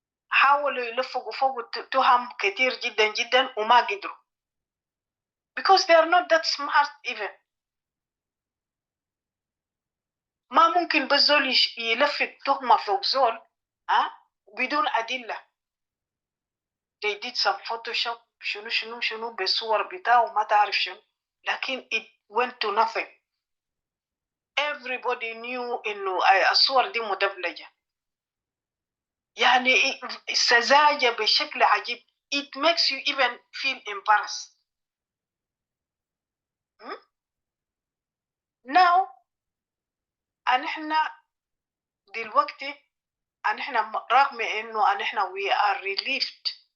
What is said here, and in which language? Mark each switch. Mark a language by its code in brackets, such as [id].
[ar] حاولوا يلفقوا فوق تهم كتير جدا جدا وما قدروا, [en] because they are not that smart even. [ar] ما ممكن بس زول يلفق تهمة فوق زول بدون أدلة. [en] They did some photoshop [ar] شنو بصور بتاعه ما تعرف شنو, لكن [en] it went to nothing. Everybody knew [ar] إنه الصور دي مدبلجة, يعني سذاجة بشكل عجيب. [en] It makes you even feel embarrassed. Now [ar] نحن دلوقتي [en] and [ar] إحنا رغم إنه [en] and [ar] إحنا [en] we are relieved.